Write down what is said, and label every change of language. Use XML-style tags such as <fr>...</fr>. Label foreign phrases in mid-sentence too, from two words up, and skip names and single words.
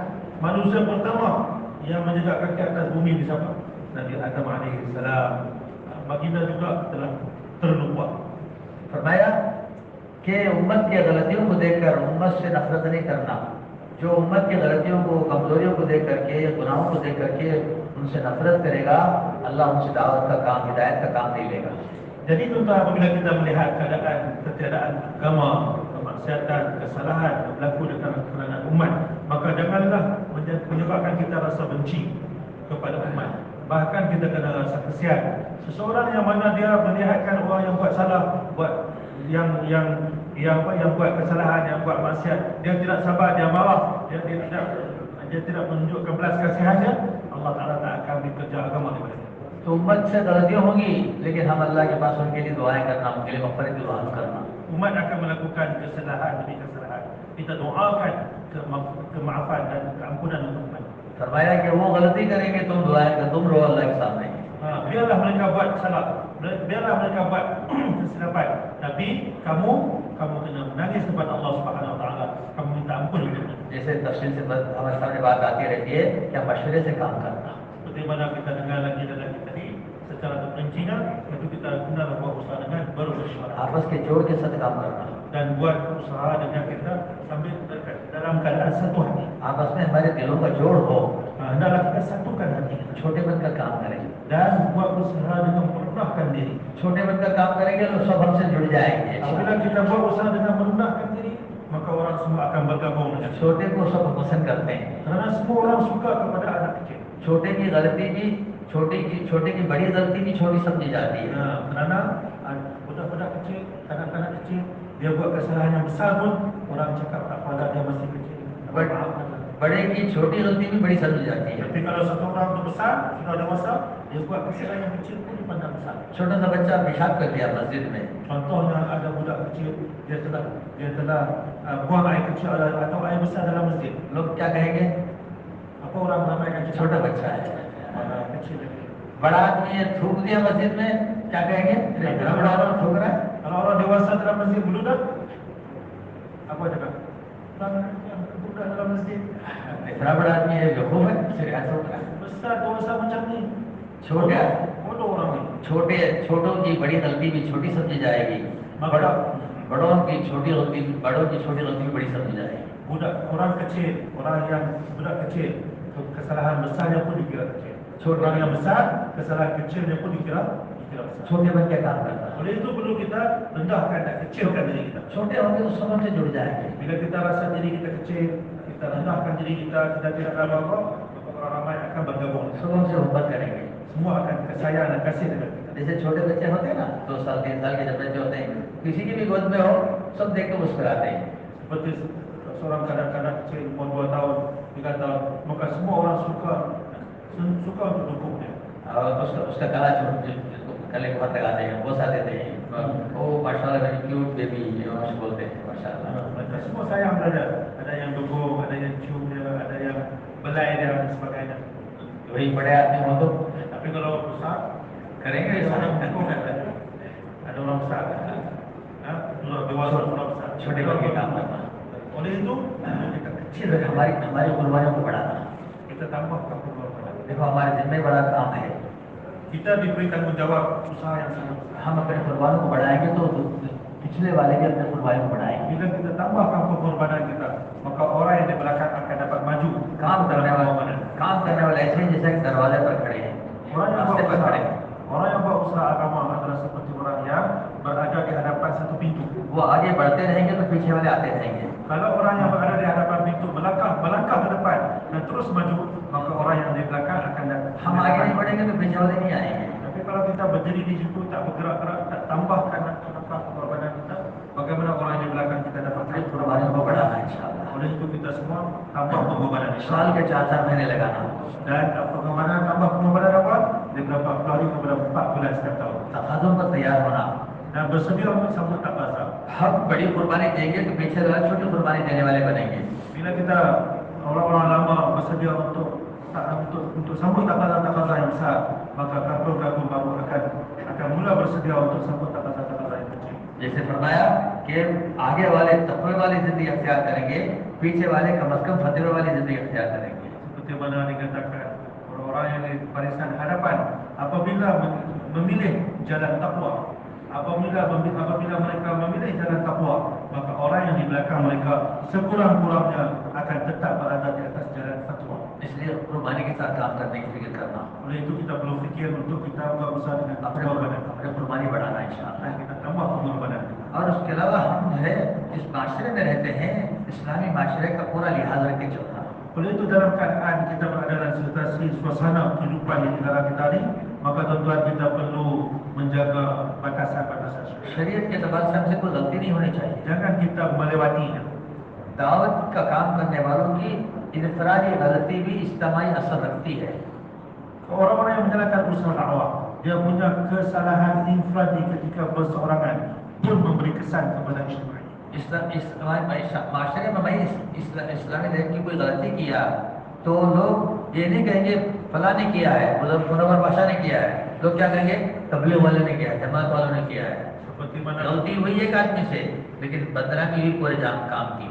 <ms>Manusia pertama yang menjejak kaki atas bumi di siapa? Nabi Adam</ms> <ar>عليه السلام.</ar> <ms>Baginda juga telah terlupa.</ms> <hi>फरमाया कि उम्मत की गलतियों को देखकर उम्मत से नफरत नहीं करना. जो उम्मत की गलतियों को, कमजोरियों को देख करके, गुनाहों को देख करके उनसे नफरत करेगा, अल्लाह उनसे दावत का काम, हिदायत का काम नहीं लेगा.</hi> <ms>Jadi tuan-tuan, apabila kita melihat keadaan ketiadaan agama, kemaksiatan, kesalahan yang berlaku di kalangan umat, maka janganlah menyebabkan kita rasa benci kepada umat. Bahkan kita kena rasa kesian. Seseorang yang mana dia melihatkan orang yang buat salah, buat yang buat kesalahan, yang buat maksiat, dia tidak sabar, dia marah, dia tidak menunjukkan belas kasihannya, Allah Taala tak akan beri kerja agama daripada dia.</ms> <hi>तो उम्मत से गलतियां होंगी, लेकिन हम अल्लाह के पास उनके लिए दुआएं करना, उनके लिए मग़फ़िरत की दुआ करना.</hi> <ms>Umat akan melakukan kesalahan demi kesalahan. Kita doakan kemaafan dan keampunan untuk umat.</ms> <hi>फरमाया कि वो गलती करेंगे, तुम दुआएं कर, तुम रो अल्लाह के सामने.</hi> <ms>Biarlah mereka buat salah, biarlah mereka buat kesilapan, tapi kamu kena menangis kepada Allah</ms> <ar>سبحانه وتعالى,</ar> <ms>kamu minta ampun kepada dia.</ms> <hi>जैसे तफसील से हमारे सामने बात आती रहती है कि मशवरे से काम करना.</hi> <ms>Seperti mana kita dengar lagi dan lagi tadi, secara terperincinya itu kita kena buat usaha dengan bermusyawarah.</ms> <hi>आपस के जोड़ के साथ काम करना.</hi> <ms>Dan buat usaha dengan kita sambil dalam keadaan satu hati.</ms> <hi>आपस में हमारे दिलों का जोड़ हो.</hi> <ms>Hendaklah kita satukan hati,</ms> <hi>छोटे बनकर काम करें.</hi> <ms>dan buat usaha dengan merendahkan diri.</ms> <hi>छोटे बनकर काम करेंगे तो सब हमसे जुड़ जाएंगे.</hi> <ms>Apabila kita buat usaha dengan merendahkan diri, maka orang semua akan bergabung dengan kita.</ms> <hi>छोटे को सब पसंद करते हैं.</hi> <ms>Kerana semua orang suka kepada anak kecil.</ms> <hi>छोटे की गलती भी छोटे की बड़ी गलती भी छोटी समझी जाती है.</hi> <ms>Kerana budak-budak kecil, kanak-kanak kecil, dia buat kesalahan yang besar pun orang cakap tak apa, dia masih kecil.</ms> <hi>बड़े की छोटी गलती भी बड़ी समझी जाती है.</hi> <ms>Tapi kalau satu orang tu besar, sudah dewasa, dia buat kesalahan yang kecil pun dipandang besar.</ms> <hi>छोटा सा बच्चा पेशाब कर दिया मस्जिद में,</hi> <ms>Contohnya ada budak kecil, dia telah buang air kecil atau air besar dalam masjid.</ms> <hi>लोग क्या कहेंगे?</hi> <ms>Apa orang meramaikan kita?</ms> <hi>छोटा बच्चा है.</hi> <ms>Kecil lagi.</ms> <hi>बड़ा आदमी है थूक दिया मस्जिद में, क्या कहेंगे? बड़ा आदमी थूक रहा है.</hi> <ms>Kalau orang dewasa dalam masjid meludah, apa cakap? Budak dalam masjid.</ms> <hi>इतना बड़ा आदमी है जो खूब है, सिर हाथ थूक रहा है.</hi> <ms>Besar dosa macam ni.</ms> <hi>छोटे</hi> <ms>bodoh orang ni.</ms> <hi>छोटों की बड़ी गलती भी छोटी समझी जाएगी, बड़ों की छोटी गलती भी बड़ी समझी जाएगी।</hi> <ms>Orang kecil, orang yang budak kecil, kesalahan besarnya pun dikira kecil. Orang yang besar, kesalahan kecilnya pun dikira besar.</ms> <hi>छोटे बन के काम करता है।</hi> <ms>Oleh itu perlu kita rendahkan dan kecilkan diri kita.</ms> <hi>छोटे होंगे तो समझ से जुड़ जाएंगे।</hi> <ms>Bila kita rasa diri kita kecil, kita rendahkan diri kita tidak ada apa-apa, maka orang ramai akan bergabung.</ms> <hi>सब हमसे मोहब्बत करेंगे।</hi> <ms>Semua akan sayang dan kasih dengan kita.</ms> <hi>जैसे छोटे बच्चे होते हैं ना, 2 साल 3 साल के जब बच्चे होते हैं, किसी की भी गोद में हो, सब देख के मुस्कुराते हैं।</hi> <ms>Seperti seorang kanak-kanak kecil umur 2 tahun, 3 tahun, maka semua orang suka untuk dukungnya.</ms> <hi>और उसका गला गले को हाथ लगाते हैं, बोसा देते हैं, ओ माशाल्लाह</hi> <en>very cute baby,</en> <hi>ये बोलते हैं माशाल्लाह।</hi> <ms>Mereka semua sayang berada. Ada yang dukung, ada yang cium dia, ada yang belai dia dan sebagainya.</ms> <hi>वही बड़े आदमी हो तो</hi> <ms>Tapi kalau besar,</ms> <hi>करेंगे</hi> <ms>ada</ms> <hi>ऐसा।</hi> <ms>orang dukung ada. Ada orang besar. Dewasa orang besar.</ms> <hi>छोटे बन के काम करना,</hi> <ms>Oleh itu, kita kecil</ms> <hi>फिर हमारी कुर्बानियों को बढ़ाना।</hi> <ms>kita tambahkan pengorbanan.</ms> <hi>देखो हमारे जिम्मे बड़ा काम है,</hi> <ms>Kita diberi tanggungjawab usaha yang sangat besar.</ms> <hi>हम अपने कुर्बानों को बढ़ाएंगे तो पिछले वाले भी अपने कुर्बानी को बढ़ाएंगे।</hi> <ms>Bila kita tambahkan pengorbanan kita, maka orang yang di belakang akan dapat maju</ms> <hi>काम</hi> <ms>dalam</ms> <hi>करने</hi> <ms>pengorbanan.</ms> <hi>वाले ऐसे ही जैसे दरवाजे पर खड़े हैं,</hi> <ms>Orang yang</ms> <hi>रास्ते</hi> <ms>buat</ms> <hi>पर खड़े</hi> <ms>usaha,</ms> <hi>हैं,</hi> <ms>orang yang buat usaha agama adalah seperti orang yang berada di hadapan satu pintu.</ms> <hi>वो आगे बढ़ते रहेंगे तो पीछे वाले आते रहेंगे।</hi> <ms>Kalau orang yang berada di hadapan pintu melangkah ke depan dan terus maju, maka orang yang di belakang akan datang.</ms> <hi>हम आगे नहीं बढ़ेंगे तो पीछे वाले नहीं आएंगे।</hi> <ms>Tapi kalau kita berdiri di situ tak bergerak-gerak, tak tambahkan langkah pengorbanan kita, bagaimana orang yang di belakang kita dapat</ms> <hi>अपनी कुर्बानियों को बढ़ाना इंशाअल्लाह।</hi> <ms>Oleh itu kita semua tambah pengorbanan.</ms> <hi>साल के 4 महीने लगाना,</hi> <ms>Dan pengorbanan tambah pengorbanan apa? Daripada 40 hari kepada 4 bulan setiap tahun.</ms> <hi>तकाज़ुम पर तैयार होना।</hi> <ms>Dan bersedia untuk sambut tak basah.</ms> <hi>हम बड़ी कुर्बानी देंगे तो पीछे वाले छोटी कुर्बानी देने वाले बनेंगे।</hi> <ms>Bila kita orang-orang lama bersedia untuk sambut takazah yang besar, maka kagum baru akan mula bersedia untuk sambut takazah yang kecil.</ms> <hi>जैसे फरमाया कि आगे वाले तकवे वाली जिंदगी अख्तियार करेंगे, पीछे वाले कम से कम फतेह वाली जिंदगी अख्तियार करेंगे।</hi> <ms>Seperti mana dikatakan orang-orang yang di barisan hadapan apabila memilih jalan takwa, apabila mereka memilih jalan takwa, maka orang yang di belakang mereka sekurang-kurangnya akan tetap berada di atas jalan fatwa.</ms> <hi>इसलिए कुर्बानी के साथ काम करने की फिक्र करना,</hi> <ms>Oleh itu kita perlu fikir untuk kita berusaha dengan pengorbanan.</ms> <hi>अपने कुर्बानी बढ़ाना इंशाअल्लाह।</hi> <ms>Dan kita tambah pengorbanan.</ms> <hi>और उसके अलावा हम जो है जिस माशरे में रहते हैं, इस्लामी माशरे का पूरा लिहाज रख के चलना।</hi> <ms>Oleh itu dalam keadaan kita berada dalam situasi suasana kehidupan di negara kita ini, maka tuan-tuan kita perlu menjaga batasan-batasan syariat.</ms> <hi>शरीयत के एतबार से हमसे कोई गलती नहीं होनी चाहिए।</hi> <ms>Jangan kita melewatinya.</ms> <hi>दावत का काम करने वालों की इनफरादी गलती भी इज्तिमाई असर रखती है।</hi> <ms>Orang-orang yang menjalankan usaha dakwah, dia punya kesalahan infradi ketika berseorangan pun memberi kesan kepada ijtimai.</ms> <hi>माशरे में भाई इस्लामी धर्म की कोई गलती किया तो लोग ये नहीं कहेंगे फला ने किया है, मुनव्वर बादशाह ने किया है, लोग क्या कहेंगे तबलीग वाले ने किया है, जमात वालों ने किया है।</hi> <ms>Seperti mana</ms> <hi>गलती हुई एक आदमी से, लेकिन बदनामी हुई पूरे काम की।</hi>